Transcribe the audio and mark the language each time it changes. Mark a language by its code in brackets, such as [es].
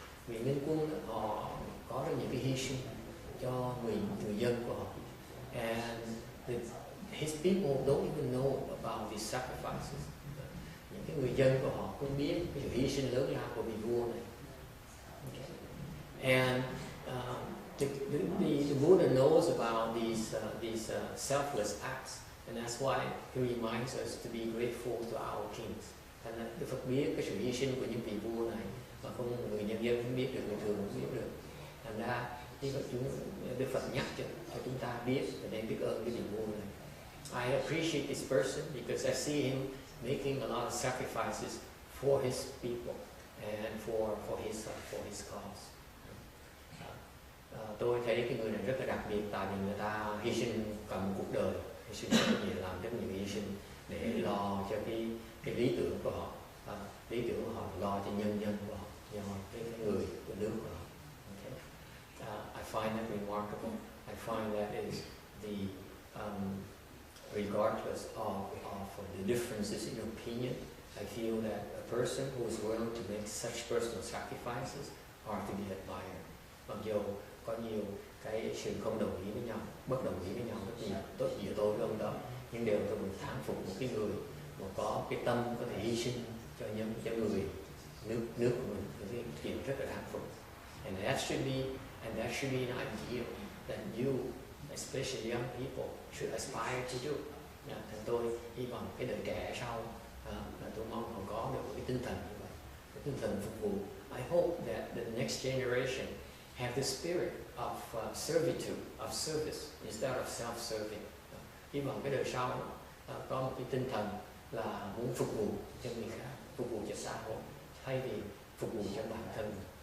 [vi] Vị minh quân đó, họ có rất nhiều cái hy sinh cho người dân của họ. [en] And his people don't even know about these sacrifices. [vi] Những cái người dân của họ không biết cái sự hy sinh lớn lao của vị vua này. [en] Okay. And the Buddha knows about these selfless acts, and that's why he reminds us to be grateful to our kings. [vi] Thành ra Đức Phật biết cái sự hy sinh của những vị vua này mà không người nhân dân không biết được, người thường không biết được. Thành ra Đức Phật nhắc cho chúng ta biết và nên biết ơn cái vị vua này. [en] I appreciate this person because I see him making a lot of sacrifices for his people and for his cause. [vi] Tôi thấy cái người này rất là đặc biệt tại vì người ta hy sinh cả một cuộc đời, hy sinh rất nhiều, làm rất nhiều hy sinh để lo cho cái lý tưởng của họ, lý tưởng của họ lo cho nhân dân của họ, cho cái người của nước của họ. [en] Okay. I find that remarkable. I find that is the regardless of the differences in opinion. I feel that a person who is willing to make such personal sacrifices are to be admired. [vi] Mặc dù có nhiều cái sự không đồng ý với nhau, bất đồng ý với nhau rất nhiều, tốt giữa tôi với ông đó, nhưng đều tôi muốn thán phục một cái người mà có cái tâm có thể hy sinh cho người nước của mình, cái chuyện rất là thán phục. [en] And that should be an ideal that you, especially young people, should aspire to do. [vi] Thành tôi hy vọng cái đời trẻ sau là tôi mong họ có được cái tinh thần như vậy, cái tinh thần phục vụ. [en] I hope that the next generation have the spirit of servitude, of service instead of self-serving. [vi] Hy vọng cái đời sau có một cái tinh thần là muốn phục vụ cho người khác, phục vụ cho xã hội thay vì phục vụ cho bản thân.